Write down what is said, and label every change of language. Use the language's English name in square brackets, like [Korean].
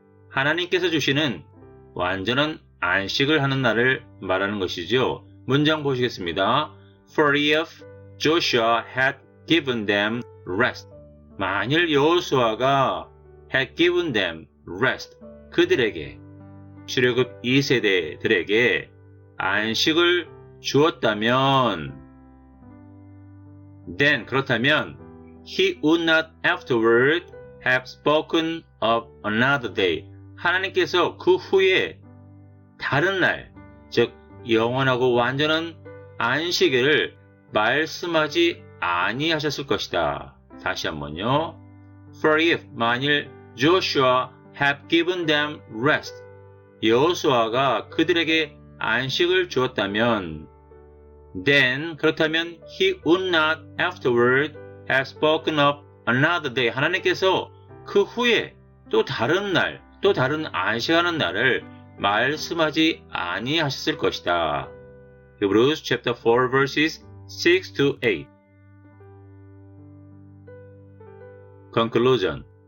[Korean] 하나님께서 주시는 완전한 안식을 하는 날을 말하는 것이죠. 문장 보시겠습니다. [English] For if Joshua had given them rest. [Korean] 만일 여호수아가 [English] had given them rest. [Korean] 그들에게, 출애굽 2세대들에게 안식을 주었다면 [English] then, [Korean] 그렇다면 [English] he would not afterward have spoken of another day. [Korean] 하나님께서 그 후에 다른 날, 즉 영원하고 완전한 안식일을 말씀하지 아니하셨을 것이다. 다시 한번요. [English] For if, [Korean] 만일 [English] Joshua had given them rest, [Korean] 여호수아가 그들에게 안식을 주었다면 [English] then, [Korean] 그렇다면 [English] he would not afterward have spoken of another day. [Korean] 하나님께서 그 후에 또 다른 날, 또 다른 안식하는 날을 말씀하지 아니하셨을 것이다. [English] Hebrews chapter 4 verses 6 to 8. Conclusion.